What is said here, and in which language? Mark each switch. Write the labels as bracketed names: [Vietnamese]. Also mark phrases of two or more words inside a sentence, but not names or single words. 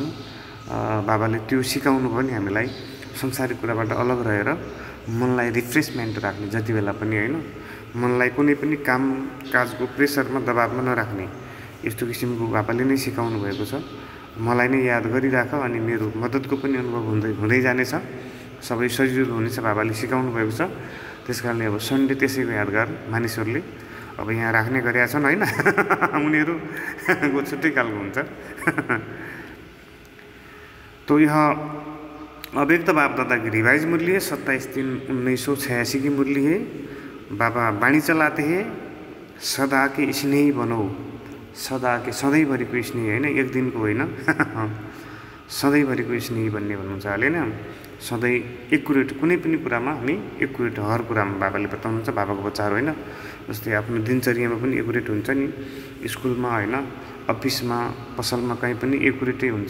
[Nepali] बाबाले त्यो सिकाउनु भयो नि हामीलाई, संसारिक कुराबाट अलग रहेर मनलाई रिफ्रेसमेन्ट राख्ने जति बेला पनि होइन, मनलाई कुनै पनि काम काजको प्रेसरमा दबावमा नराख्ने, यस्तो किसिमको बाबाले नै सिकाउनु भएको छ। मलाई नै याद गरिराख अनि मेरो मद्दतको पनि अनुभव हुँदै जानेछ, सबै सजिलो हुनेछ बाबाले सिकाउनु भएको छ। त्यस कारणले अब सन्डे त्यसैको यादगार मानिसहरूले अब यहाँ राख्ने गरेका छन् होइन। उनीहरूको छुट्टै खालको हुन्छ। [Hindi] तो यह अव्यक्त बाप दादा की रिवाइज मुरली है, 27/3/1986 की मुरली है। बाबा बाणी चलाते हैं सदा के स्नेही बनो, सदा के [Nepali] सधैँभरिको स्नेही होइन, एक दिनको होइन। सधैँभरिको स्नेही भन्ने भन्नुहुन्छ हालेन। सधैँ एकुरेट कुनै पनि कुरामा हामी एकुरेट, हर कुरामा बाबाले बताउनुहुन्छ। बाबाको बच्चाहरू होइन, जस्तै आफ्नो दिनचर्यामा पनि एकुरेट हुन्छ नि, स्कुलमा होइन, अफिसमा, पसलमा कहीँ पनि एकुरेटै हुन्छ।